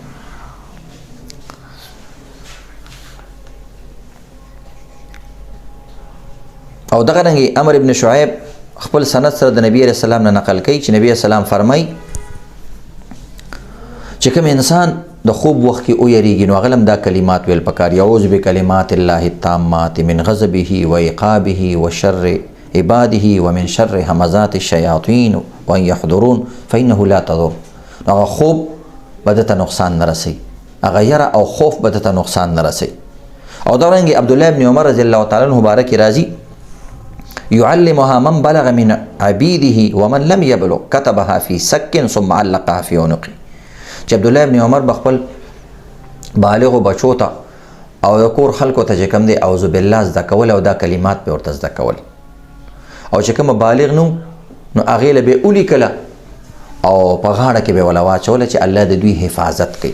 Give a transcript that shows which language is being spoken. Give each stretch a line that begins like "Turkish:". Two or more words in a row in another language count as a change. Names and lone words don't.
Pashto: او دغه رنګې عمر ابن شعیب خپل سند سره د نبی
Arabic: علیہ السلام
Pashto: نه نقل کوي چې نبی
Arabic: علیہ السلام
Pashto: فرمای چې کوم انسان د خوب وخت کې ویریږي نو هغه هم دا کلمات ویل پکار
Arabic: اعوذ بکلمات الله التامات من غضبه و عقابه و شر عباده ومن شر همزات الشياطين وان يحضرون فانه لا تضر.
Pashto: هغه خوب بدته نقصان نه رسي، هغه یره او خوف بدته نقصان نه رسي. او دارنګ
Arabic: عبد الله ابن عمر رضی الله تعالی عنہ مبارک راضي يعلمها من بلغ من عبيده ومن لم يبلغ كتبها في سك ثم علقها في عنقه.
Pashto: چې عبد الله ابن عمر بخپل بالغ بچو ته او د کور خلکو ته چې کوم دی
Arabic: اعوذ بالله
Pashto: زده کول او دا کلمات په ورته زده کول، او چې کوم بالغ نو هغې له به ولیکله او په غاړه کې به ولا واچوله چې الله د دوی حفاظت کوي.